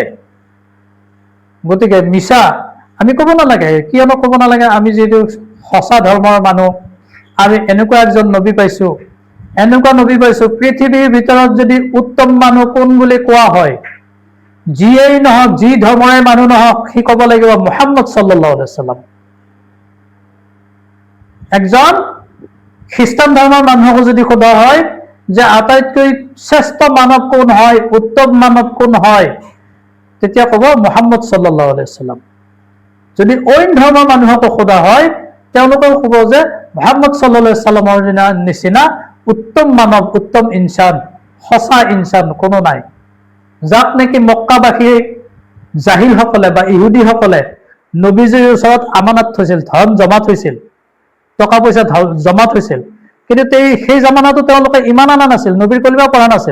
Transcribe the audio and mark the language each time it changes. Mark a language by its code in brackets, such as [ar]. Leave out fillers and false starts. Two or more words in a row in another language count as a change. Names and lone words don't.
[as] গতিকে মিছা আমি ক'ব নালাগে। কিয়নো ক'ব নালাগে? আমি যিহেতু সঁচা ধৰ্মৰ মানুহ, আমি এনেকুৱা একজন নবী পাইছো, পৃথিৱীৰ ভিতৰত যদি উত্তম মানুহ কোন বুলি কোৱা হয়, যিয়েই নহওক, যি ধৰ্মৰে মানুহ নহওক, সি ক'ব লাগিব মুহাম্মদ [ar] صلى الله عليه وسلم. [as] একজন খ্ৰীষ্টান ধৰ্মৰ মানুহকো যদি সোধা হয় যে আটাইতকৈ শ্ৰেষ্ঠ মানৱ কোন হয়, উত্তম মানৱ কোন হয়, তেতিয়া ক'ব মুহাম্মদ [ar] صلى الله عليه وسلم. [as] যদি অইন ধৰ্মৰ মানুহকো সোধা হয়, তেওঁলোকেও ক'ব যে মুহাম্মদ [ar] صلى الله عليه وسلم [as] ৰ নিচিনা উত্তম মানৱ, উত্তম ইনচান, সঁচা ইনচান কোনো নাই। যাক নেকি মক্কাবাসী জাহিলসকলে বা ইহুদীসকলে নবীজীৰ ওচৰত আমানত থৈছিল, ধন জমা থৈছিল, টকা পইচা জমা থৈছিল, কিন্তু সেই জামানাতো তেওঁলোকে ইমান অনা নাছিল, নবীৰ কলিমা পঢ়া নাছিল।